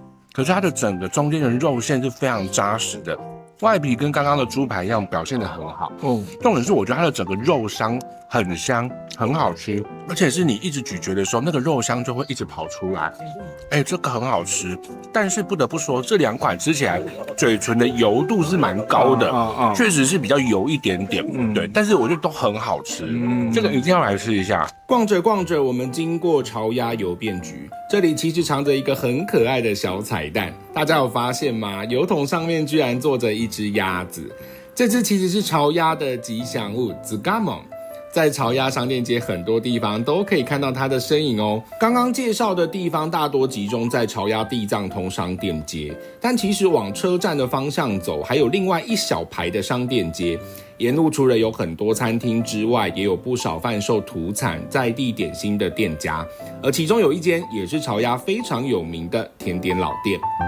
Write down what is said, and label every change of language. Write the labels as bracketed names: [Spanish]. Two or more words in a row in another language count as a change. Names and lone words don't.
[Chinese] 可是它的整個中間的肉餡是非常扎實的，外皮跟剛剛的豬排一樣表現得很好。重點是我覺得它的整個肉香很香，很好吃，而且是你一直咀嚼的時候，那個肉香就會一直跑出來。這個很好吃，但是不得不說，這兩款吃起來嘴唇的油度是蠻高的，確實是比較油一點點。對，但是我覺得都很好吃，這個一定要來吃一下。逛着逛着，我們經過潮鴨郵便局，這裡其實藏着一個很可愛的小彩蛋，大家有發現嗎？郵筒上面居然坐着一隻鴨子，這隻其實是潮鴨的吉祥物ズガモン。在潮鴨商店街很多地方都可以看到它的身影哦。剛剛介紹的地方大多集中在潮鴨地藏通商店街，但其實往車站的方向走，還有另外一小排的商店街， 沿路除了有很多餐廳之外，也有不少販售土產在地點心的店家，而其中有一間也是潮鴨非常有名的甜點老店。